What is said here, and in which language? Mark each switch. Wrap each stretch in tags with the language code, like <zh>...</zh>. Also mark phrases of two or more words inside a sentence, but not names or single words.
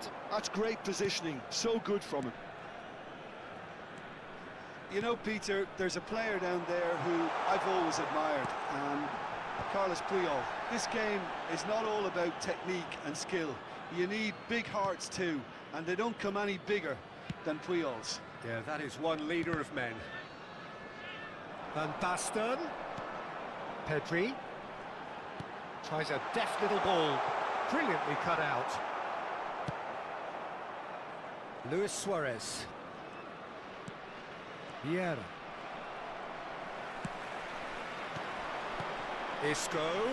<en>That's great positioning, so good from him. You know, Peter, there's a player down there who I've always admired, Carlos Puyol. This game is not all about technique and skill. You need big hearts too, and they don't come any bigger than Puyol's. Yeah, that is one leader of men. Van Basten. Pedri. Tries a deft little ball. Brilliantly cut out. Luis Suarez. Vieira. Isco.</en>